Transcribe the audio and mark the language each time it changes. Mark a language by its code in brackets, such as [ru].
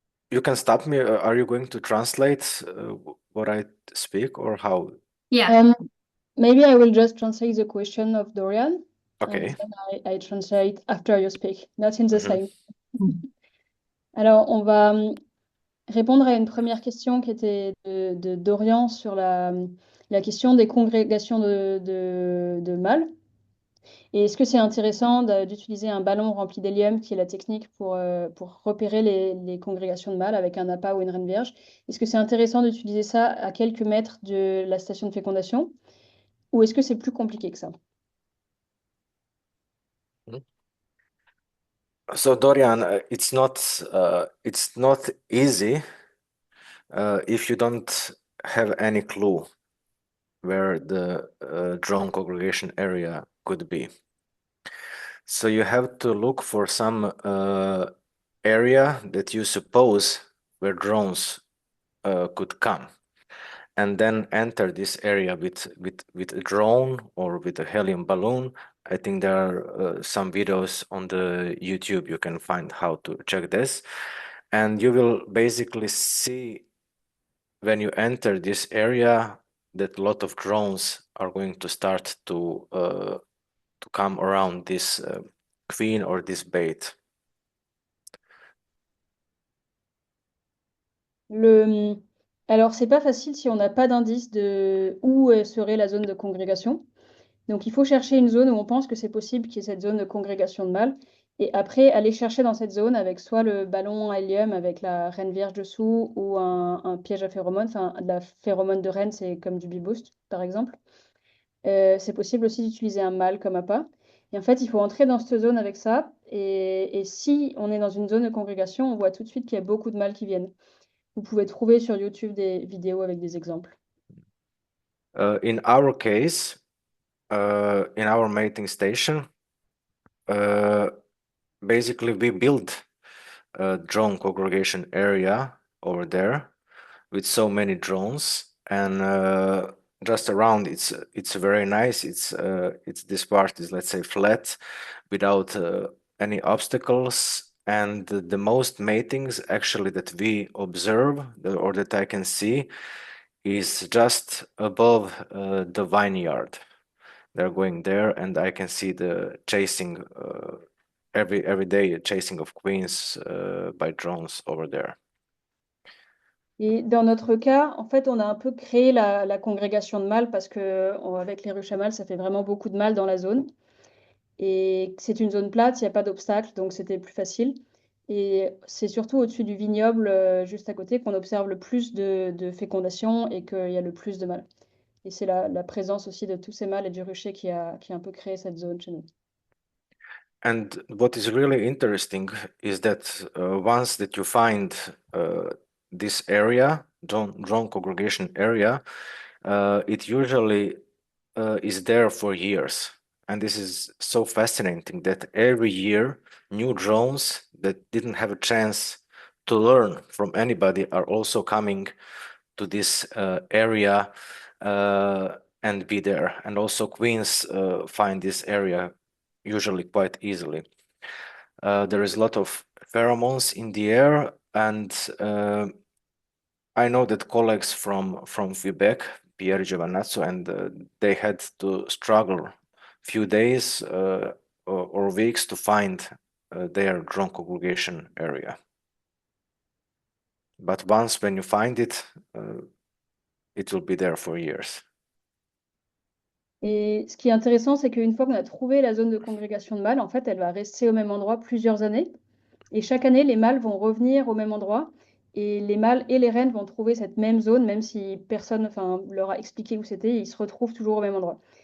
[en] you can stop me. Are you going to translate what I speak or how? Yeah. Maybe I will just translate the question of Dorian. Okay. And then I translate after you speak, not in the Mhm. same. [fr] Alors, on va répondre à une première question qui était de Dorian sur la question des congrégations de mâles. Et est-ce que c'est intéressant d'utiliser un ballon rempli d'hélium, qui est la technique pour repérer les congrégations de mâles avec un appât ou une reine vierge? Est-ce que c'est intéressant d'utiliser ça à quelques mètres de la station de fécondation? Ou est-ce que c'est plus compliqué que ça? [en] So Dorian, it's not easy if you don't have any clue where the drone congregation area could be. So you have to look for some area that you suppose where drones could come, and then enter this area with a drone or with a helium balloon. I think there are some videos on the YouTube you can find how to check this, and you will basically see when you enter this area that a lot of drones are going to start to come around this queen or this bait. [fr] Alors, c'est pas facile si on n'a pas d'indice de où serait la zone de congrégation. Donc, il faut chercher une zone où on pense que c'est possible qu'il y ait cette zone de congrégation de mâles. Et après, aller chercher dans cette zone avec soit le ballon à hélium avec la reine vierge dessous ou un piège à phéromones. Enfin, de la phéromone de reine, c'est comme du bee-boost, par exemple. C'est possible aussi d'utiliser un mâle comme appât. Et en fait, il faut entrer dans cette zone avec ça. Et si on est dans une zone de congrégation, on voit tout de suite qu'il y a beaucoup de mâles qui viennent. Vous pouvez trouver sur YouTube des vidéos avec des exemples. [en] In our case, in our mating station, basically we built a drone congregation area over there with so many drones, and just around it's very nice. It's this part is, let's say, flat without any obstacles, and the most matings actually that we observe or that I can see is just above the vineyard. They're going there, and I can see the chasing every day, chasing of queens by drones over there. [fr] Et dans notre cas, en fait, on a un peu créé la congrégation de mâles parce que avec les ruches à mâles, ça fait vraiment beaucoup de mâles dans la zone. Et c'est une zone plate, il n'y a pas d'obstacle, donc c'était plus facile. Et c'est surtout au-dessus du vignoble, juste à côté, qu'on observe le plus de fécondation et qu'il y a le plus de mâles. Et c'est la présence aussi de tous ces mâles et du rucher qui a un peu créé cette zone chez nous. [en] And what is really interesting is that once that you find this area, drone congregation area, it usually is there for years. And this is so fascinating that every year new drones that didn't have a chance to learn from anybody are also coming to this area and be there. And also queens find this area usually quite easily. There is a lot of pheromones in the air, and I know that colleagues from Quebec, Pierre Giovanazzo, and they had to struggle few days or weeks to find their drone congregation area. But once when you find it, it will be there for years. [fr] Et ce qui est intéressant, c'est qu'une fois qu'on a trouvé la zone de congrégation de mâles, en fait, elle va rester au même endroit plusieurs années. Et chaque année, les mâles vont revenir au même endroit. Et les mâles et les reines vont trouver cette même zone, même si personne leur a expliqué où c'était, ils se retrouvent toujours au même endroit.